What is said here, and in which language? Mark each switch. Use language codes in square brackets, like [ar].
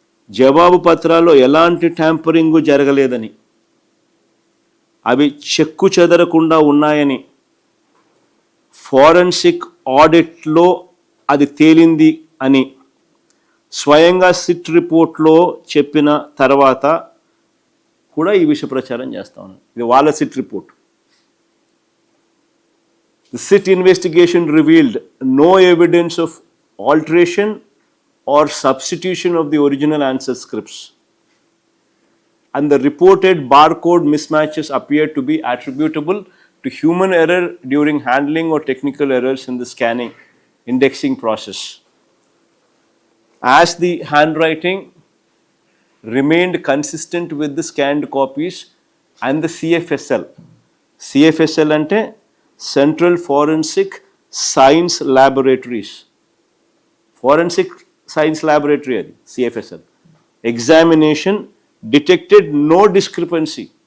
[te] జవాబు పత్రాల్లో ఎలాంటి ట్యాంపరింగ్ జరగలేదని, అవి చెక్కు చెదరకుండా ఉన్నాయని ఫోరెన్సిక్ ఆడిట్లో అది తేలింది అని స్వయంగా సిట్ రిపోర్ట్లో చెప్పిన తర్వాత కూడా ఈ విషయ ప్రచారం చేస్తా ఉన్నారు. ఇది వాళ్ళ SIT report. [en] The SIT investigation revealed no evidence of alteration or substitution of the original answer scripts, and the reported barcode mismatches appear to be attributable to human error during handling or technical errors in the scanning indexing process. As the handwriting remained consistent with the scanned copies and the CFSL, [te] CFSL అంటే central forensic science laboratories. Forensic science laboratory అది CFSL. [en] Examination detected no discrepancy.